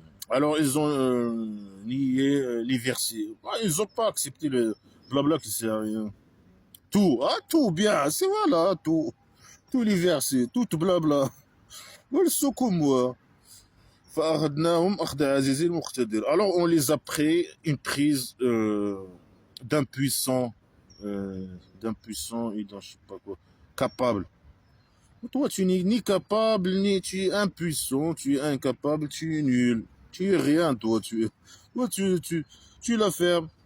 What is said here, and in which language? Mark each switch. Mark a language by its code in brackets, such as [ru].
[fr] Alors ils ont nié les versets. Ils n'ont pas accepté le blabla qui sert à rien. Tout, ah, tout bien, c'est voilà, tout. Tous les versets, tout blabla. Ils sont comme moi. [ar] فأخذناهم أخذ عزيز مقتدر. [fr] Alors on les a pris une prise d'impuissant, et d'un je sais pas quoi, capable. Toi tu n'es ni capable, ni tu es impuissant, tu es incapable, tu es nul. Tu es rien toi, tu la fermes.